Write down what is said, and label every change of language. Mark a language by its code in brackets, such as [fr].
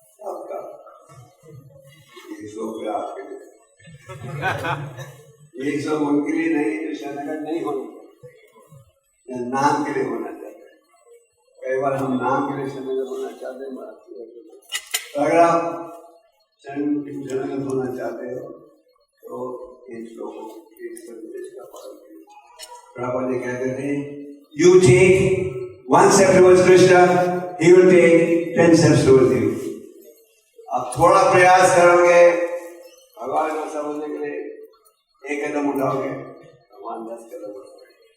[hi] आपका ये शोक है आपके लिए, ये सब उनके लिए नहीं जो शरणागत नहीं होना, नाम के लिए होना चाहते हैं। कई बार हम नाम के लिए शरणागत होना चाहते हैं। तो अगर आप शरणागत होना चाहते हो तो इन श्लोकों के संदेश का पालन करिए। प्रभुपाद जी कहते थे, [en] You take one step towards Krishna, he will take 10 steps towards you. [hi] आप थोड़ा प्रयास करोगे भगवान को समझने के लिए, एक कदम उठाओगे, भगवान 10 कदम उठाओगे।